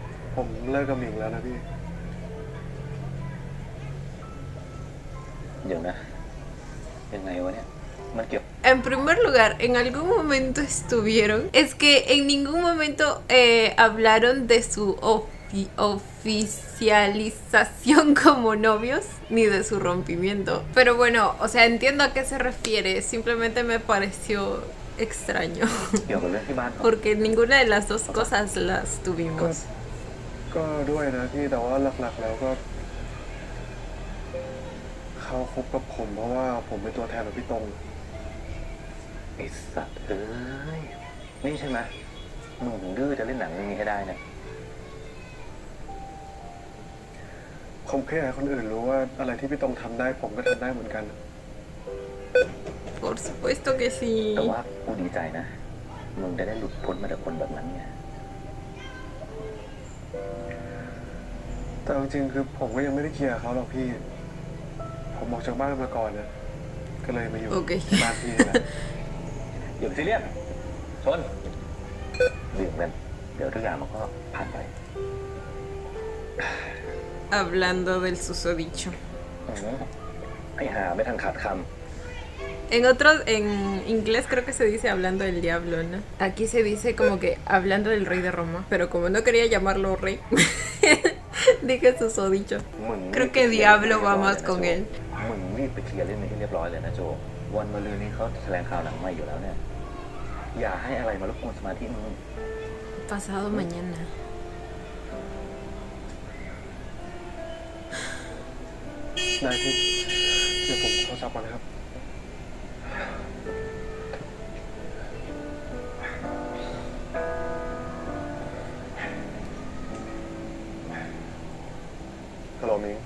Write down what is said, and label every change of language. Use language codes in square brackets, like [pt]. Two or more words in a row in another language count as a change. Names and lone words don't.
[th] ผมเลิกกับหมิงแล้วนะพี่ เดี๋ยวนะ ยังไงวะเนี่ย มันเกี่ยว [es] En primer lugar, en algún momento estuvieron. Es que en ningún momento hablaron de su oficialización como novios ni de su rompimiento. Pero bueno, o sea, entiendo a qué se refiere. Simplemente me pareció extraño. [th] เกี่ยวกับเรื่องที่บ้านเขา [es] Porque ninguna de las dos cosas las tuvimos. [th] ก็ด้วยนะพี่แต่ว่าหลักๆแล้วก็เขาคบกับผมเพราะว่าผมเป็นตัวแทนของพี่ตรง ไอ้สัตว์เอ้ย นี่ใช่ไหมมึงถึงดื้อจะเล่นหนังเรื่องนี้ให้ได้นะ ผมแค่อยากให้คนอื่นรู้ว่าอะไรที่พี่ตรงทำได้ผมก็ทำได้เหมือนกัน [es] Por supuesto que sí. [th] แต่ว่ากูดีใจนะ มึงจะได้หลุดพ้นมาจากคนแบบนั้นไง แต่เอาจริงๆคือผมก็ยังไม่ได้เคลียร์กับเขาหรอกพี่ ผมออกจากบ้านมาก่อนนะก็เลยมาอยู่ โอเค ที่บ้านพี่นี่แหละ อย่าไปซีเรียสชนดื่มกัน เดี๋ยวทุกอย่างมันก็ผ่านไป [es] Hablando del susodicho. ไอ้หาไม่ทันขาดค En otros, en inglés creo que se dice hablando del diablo, ¿no? Aquí se dice como que hablando del rey de Roma, pero como no quería llamarlo rey, dije susodicho. ำมึง Creo que diablo va más con él. [th] มึงรีบไปเคลียร์เรื่องนี้ให้เรียบร้อยเลยนะโจ วันมะรืนนี้เขาแถลงข่าวหนังใหม่อยู่แล้วเนี่ย อย่าให้อะไรมารบกวนสมาธิมึง [es] Pasado mañana. [th] ได้พี่เดี๋ยวผมโทรศัพท์ก่อนนะครับฮัลโหลมิง